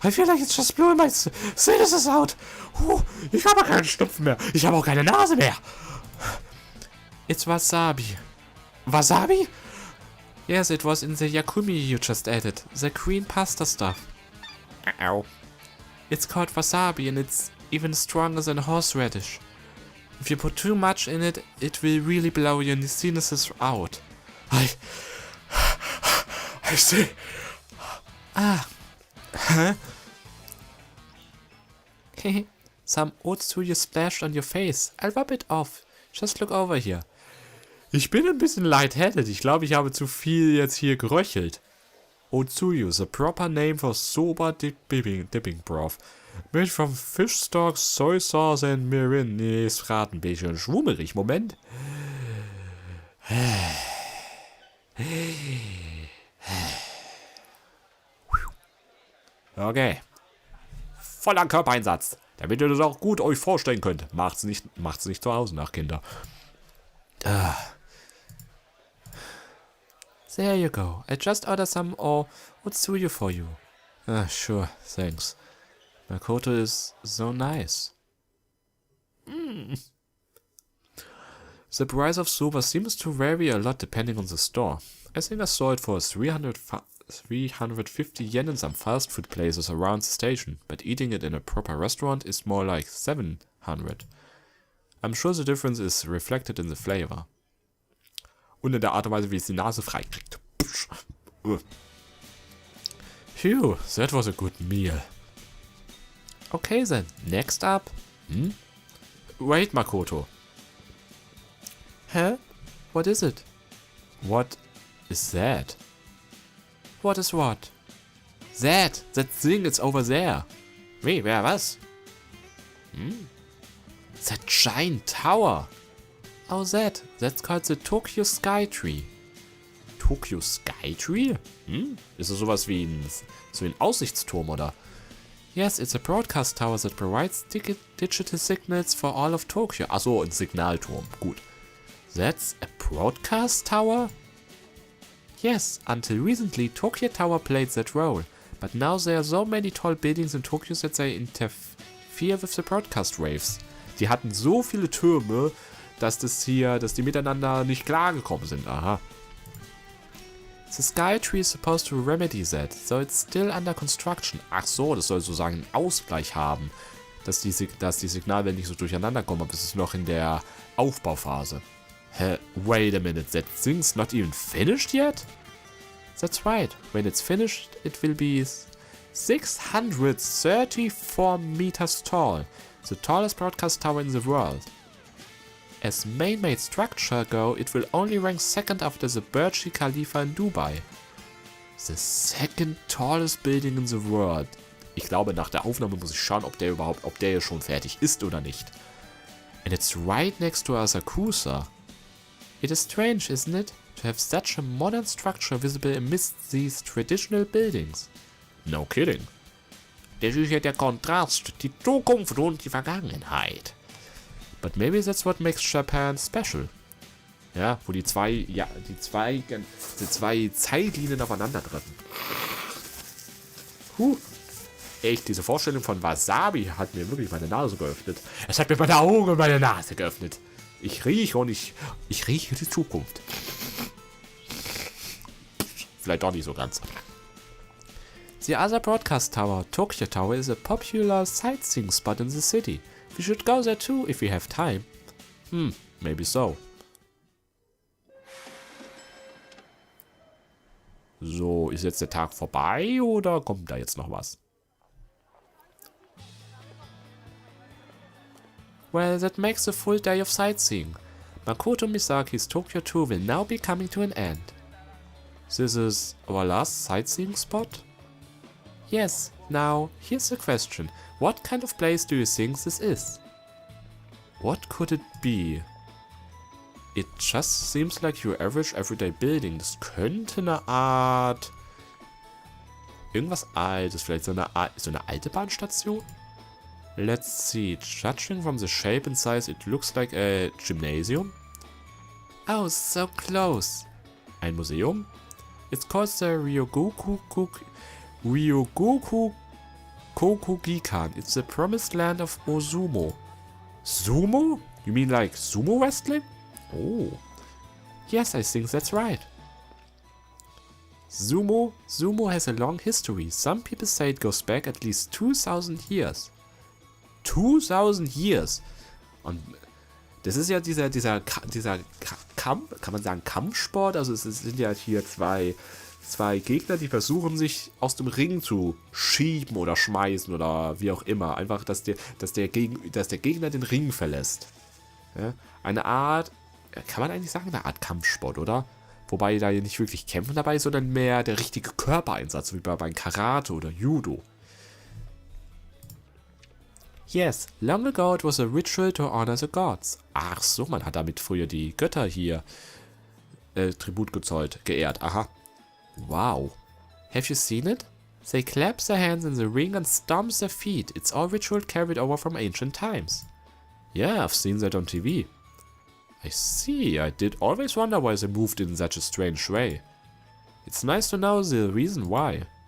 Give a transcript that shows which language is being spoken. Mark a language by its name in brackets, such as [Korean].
[English] I feel like it's just blowing my sinuses out. [German] Ich habe keinen Schnupfen mehr. Ich habe auch keine Nase mehr. [English] It's wasabi. Wasabi? Yes, it was in the yakumi you just added. The green pasta stuff. Ow. It's called wasabi and it's even stronger than horseradish. If you put too much in it, it will really blow your sinuses out. I see. Ah. Huh? Some Otsuyu splashed on your face. I'll rub it off. Just look over here. [German] Ich bin ein bisschen lightheaded. Ich glaube, ich habe zu viel jetzt hier geröchelt. [English] Otsuyu, the proper name for soba dipping broth. Made from fish stalks, soy sauce and mirin. [German] Nee, ist gerade ein bisschen schwummerig. Moment. Okay. Voller Körpereinsatz. Damit ihr das auch gut euch vorstellen könnt. Macht's nicht zu Hause nach, Kinder. [English] There you go. I just ordered some Otsuyu for you. Sure, thanks. Makoto is so nice. The price of soba seems to vary a lot depending on the store. I think I saw it for 350 yen in some fast food places around the station, but eating it in a proper restaurant is more like 700. I'm sure the difference is reflected in the flavor. [German] Und in der Art und Weise, wie es die Nase freikriegt. [English] Phew, that was a good meal. Okay then, next up. Wait, Makoto. Huh? What is it? What is that? What is what? That thing is over there. [German] Wie, wer, was? [English] That giant tower. Oh, that's called the Tokyo Sky Tree. Tokyo Sky Tree? [German] Ist das sowas wie ein Aussichtsturm, oder? [English] Yes, it's a broadcast tower that provides digital signals for all of Tokyo. [German] Achso, ein Signalturm. Gut. [English] That's a broadcast tower? Yes, until recently Tokyo Tower played that role. But now there are so many tall buildings in Tokyo that they interfere with the broadcast waves. [German] Die hatten so viele Türme, dass die miteinander nicht klargekommen sind. Aha. [English] The Sky Tree is supposed to remedy that, so it's still under construction. [German] Ach so, das soll sozusagen einen Ausgleich haben, dass die Signalwellen nicht so durcheinander kommen, aber es ist noch in der Aufbauphase. [English] Wait a minute, that thing's not even finished yet? That's right, when it's finished, it will be 634 meters tall, the tallest broadcast tower in the world. As man-made structure go, it will only rank second after the Burj Khalifa in Dubai. The second tallest building in the world. [German] Ich glaube, nach der Aufnahme muss ich schauen, ob der schon fertig ist oder nicht. [English] And it's right next to Asakusa. It is strange, isn't it, to have such a modern structure visible amidst these traditional buildings? No kidding. [German] Das ist ja der Kontrast, die Zukunft und die Vergangenheit. [English] But maybe that's what makes Japan special. [German] Ja, wo die zwei Zeitlinien aufeinandertreffen. Echt, diese Vorstellung von Wasabi hat mir wirklich meine Nase geöffnet. Es hat mir meine Augen und meine Nase geöffnet. Ich rieche und ich rieche die Zukunft. Vielleicht doch nicht so ganz. [English] The other broadcast tower, Tokyo Tower, is a popular sightseeing spot in the city. We should go there too if we have time. Maybe so. [German] So, ist jetzt der Tag vorbei oder kommt da jetzt noch was? [English] Well, that makes a full day of sightseeing. Makoto Misaki's Tokyo tour will now be coming to an end. This is our last sightseeing spot? Yes, now, here's the question. What kind of place do you think this is? What could it be? It just seems like your average everyday building. [German] Das könnte eine Art... Irgendwas Altes, vielleicht so eine alte Bahnstation? [English] Let's see. Judging from the shape and size, it looks like a gymnasium. Oh, so close. [German] Ein Museum? [English] It's called the Ryogoku Kokugikan. It's the promised land of Ozumo. Sumo? You mean like sumo wrestling? Oh. Yes, I think that's right. Sumo has a long history. Some people say it goes back at least 2000 years. 2000 years? [German] Und das ist ja dieser Kampf, kann man sagen Kampfsport? Also es sind ja hier zwei Gegner, die versuchen, sich aus dem Ring zu schieben oder schmeißen oder wie auch immer. Einfach, dass der Gegner den Ring verlässt. Ja? Eine Art, kann man eigentlich sagen, eine Art Kampfsport, oder? Wobei da nicht wirklich Kämpfen dabei ist, sondern mehr der richtige Körpereinsatz, wie bei Karate oder Judo. [English] Yes, long ago it was a ritual to honor the gods. [German] Ach so, man hat damit früher die Götter hier Tribut gezollt, geehrt. [English] Aha. Wow. Have you seen it? They clap their hands in the ring and stomp their feet. It's all ritual carried over from ancient times. Yeah, I've seen that on TV. I see. I did always wonder why they moved in such a strange way. It's nice to know the reason why.